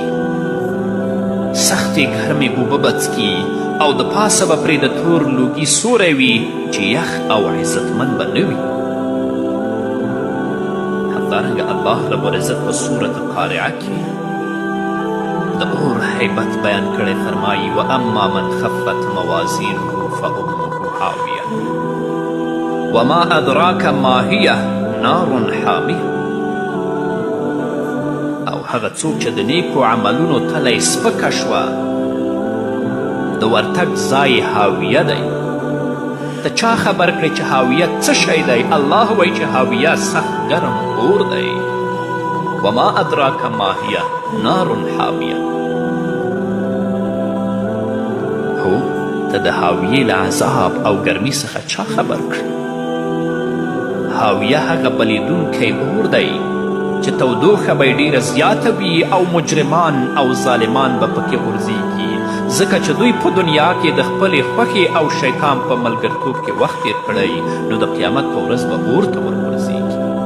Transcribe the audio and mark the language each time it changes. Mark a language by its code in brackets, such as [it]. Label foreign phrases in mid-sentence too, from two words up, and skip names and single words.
[ps] سختې ګرمې اوبه به څکي او د پاسه به پرې د تور لوګي سوری وي چې یخ او عزتمند به نه وي. همدارنګه الله رب العزت په صورت قارعه کې د اور حیبت بیان کړی فرمایي [ar] واما من خفت موازینه فامه حاویه وما ادراک ما هیه نار حامیه. [ps] او هغه څوک چې د نیکو عملونو تله یې سپکه شوه د ورتګ ځای حاویه دی. ته چا خبر کړی چې حاویه څه شی دی؟ الله وایي چې حاویه سخت ګرم اور دی. [ar] وما ادراک ما هیه نار حامیه. [ps] هو ته د حاویې له عذاب او ګرمي څخه چا خبر کړي؟ حاویه هغه بلیدونکی اور دی چې تودوخه به یې ډیره زیاته وي او مجرمان او ظالمان به پکې غورځېږي ځکه چې دوی په دنیا کې د خپلې خوښې او شیطان په ملګرتوب کې وخت تیر کړی نو د قیامت په ورځ به اور ته ورغورځېږي.